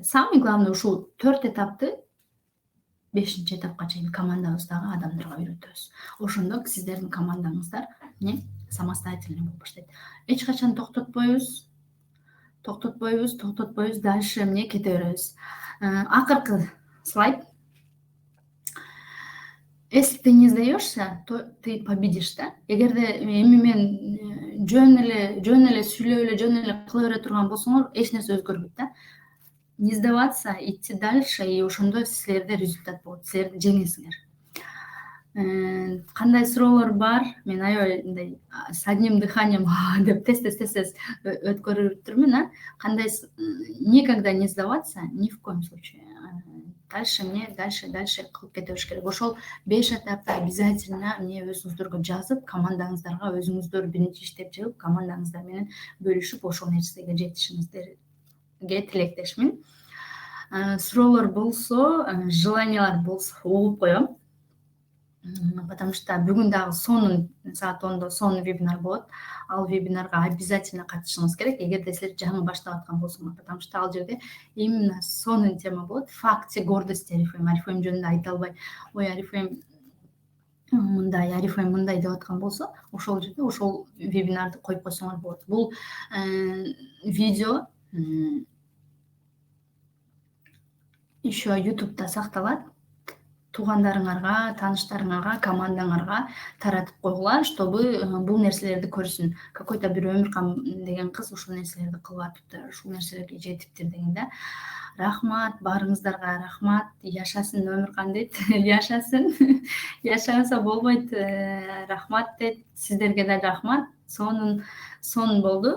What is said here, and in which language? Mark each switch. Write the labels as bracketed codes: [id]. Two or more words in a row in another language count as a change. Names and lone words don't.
[ru] Самый главный [ky] ушул 4 этапты 5-чи этапка чейин командабыздагы адамдарга үйрөтөбүз. Ошондо сиздердин командаңыздар самостоятельный болуп баштайт. Эч качан токтотпойбуз. Дальше эмне кете беребиз. Акыркы слайд. [ru] Если ты не сдаешься, то ты победишь, да? [ky] Эгерде эми мен жөн эле сүйлөп эле, жөн эле кыла бере турган болсоңор, эч нерсе өзгөрбөйт да. [ru] Не сдаваться, идти дальше, и [ky] ошондо силерде результат болот, силер жеңесиңер. Кандай суроолор бар? Мен аябай мындай [ru] с одним дыханием [ky] деп тез өткөрүп жүрмүн, Кандай [ru] никогда не сдаваться, ни в коем случае. [ky] Дальше кылып кете бериш керек. Ошол 5 этапты обязательно өзүңүздөргө жазып, командаңыздарга өзүңүздөр биринчи иштеп чыгып, командаңыздар менен бөлүшүп, ошол нерсеге жетишиңиздерге тилектешмин. Суроолор болсо, желаниялар болсо угуп коем. [ru] Потому что [ky] бүгүн дагы саат 10 сонун вебинар болот. Ал вебинарга обязательно катышыңыз керек, эгерде силер жаңы баштап аткан болсоңор, [ru] потому что [ky] ал жерде именно сонун тема болот. Факти гордости Арифлейм жөнүндө айта албай, ой Арифлейм мындай деп аткан болсо, ошол жерде ошол вебинарды коюп койсоңор болот. Бул видео еще YouTube'да сакталат. Туугандарыңарга, тааныштарыңарга, командаңарга таратып койгула, чтобы бул нерселерди көрсүн. Какой-то бир Өмүркан деген кыз ушул нерселерди кылып атыптыр, ушул нерселерге жетиптир деген да. Рахмат, баарыңыздарга рахмат. Жашасын Өмүркан дейт. Жашасын. Жашабаса болбойт. Рахмат дейт. Сиздерге да рахмат. Сонун болду.